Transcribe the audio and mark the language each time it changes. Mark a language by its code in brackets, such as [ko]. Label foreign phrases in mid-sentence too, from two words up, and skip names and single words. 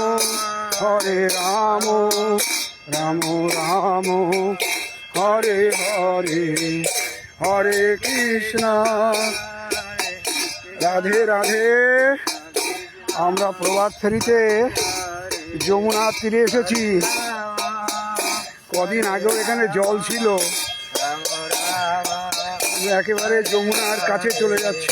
[bn] Hare Rama, Rama Rama, Hare Hare, Hare Krishna. রাধে রাধে। আমরা প্রভাত ফেরিতে যমুনার তীরে এসেছি। কদিন আগেও এখানে জল ছিল, একেবারে যমুনার কাছে চলে যাচ্ছি।